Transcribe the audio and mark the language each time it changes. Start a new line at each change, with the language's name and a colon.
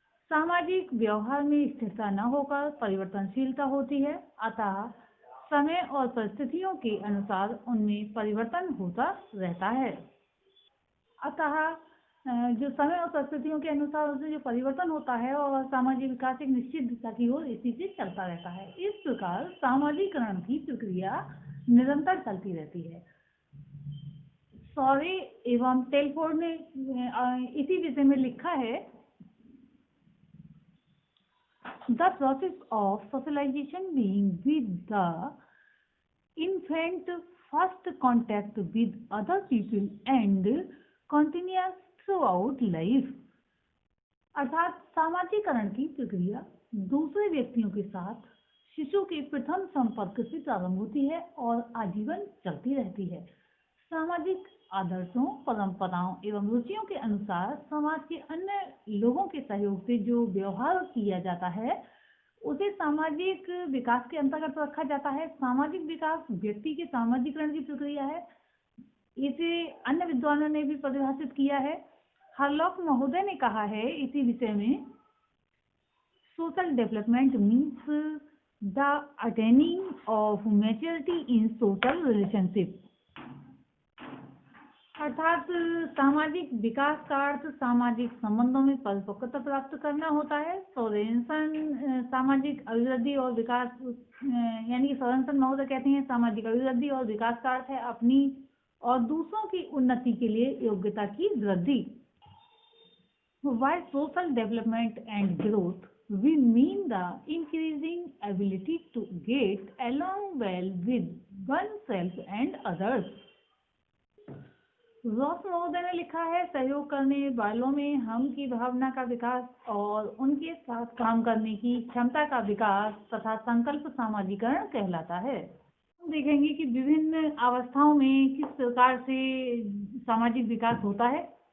Hindi: सामाजिक व्यवहार में स्थिरता न होकर परिवर्तनशीलता होती है, अतः समय और परिस्थितियों के अनुसार उनमें परिवर्तन होता रहता है। अतः जो समय और परिस्थितियों के अनुसार उसमें जो परिवर्तन होता है और सामाजिक विकास एक निश्चित दिशा की ओर इसी से चलता रहता है। इस प्रकार सामाजिकरण की प्रक्रिया निरंतर चलती रहती है। सॉरी एवं टेलफोर्ड ने इसी विषय में लिखा है,
English: The process of socialization being with the infant first contact with other people and continues throughout life।
Hindi: अर्थात सामाजिकरण की प्रक्रिया दूसरे व्यक्तियों के साथ शिशु के प्रथम संपर्क से प्रारंभ होती है और आजीवन चलती रहती है। सामाजिक आदर्शों, परंपराओं एवं रुचियों के अनुसार समाज के अन्य लोगों के सहयोग से जो व्यवहार किया जाता है उसे सामाजिक विकास के अंतर्गत रखा जाता है। सामाजिक विकास व्यक्ति के सामाजिकरण की प्रक्रिया है। इसे अन्य विद्वानों ने भी परिभाषित किया है। हरलॉक महोदय ने कहा है इसी विषय में,
English: Social development means the attaining of maturity in social relationship.
Hindi: अर्थात सामाजिक विकास का अर्थ सामाजिक संबंधों में परिपक्वता प्राप्त करना होता है। सोरेनसन सामाजिक अभिवृद्धि और विकास यानी कि सोरेनसन महोदय कहते हैं सामाजिक अभिवृद्धि और विकास का अर्थ है अपनी और दूसरों की उन्नति के लिए योग्यता की वृद्धि।
English: By social development and growth we mean the increasing ability to get along well with oneself and others।
Hindi: Ross महोदय ने लिखा है, सहयोग करने वालों में हम की भावना का विकास और उनके साथ काम करने की क्षमता का विकास तथा संकल्प सामाजिकरण कहलाता है। हम देखेंगे कि विभिन्न अवस्थाओं में किस प्रकार से सामाजिक विकास होता है।